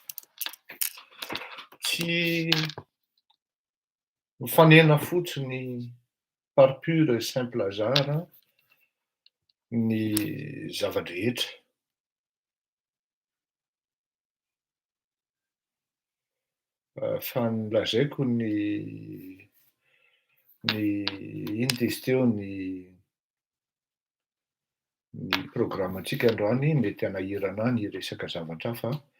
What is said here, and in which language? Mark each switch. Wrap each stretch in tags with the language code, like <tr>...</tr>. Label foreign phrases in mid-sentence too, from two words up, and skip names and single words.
<mg>Tsy mifanena fotsiny</mg> <fr>par pur et simple hasard</fr> <mg>ny zavadrehetra. Fa nolazaiko ny ino de izy teo ny programantsika androany mety hanahirana ny resaka zavatra fa</mg>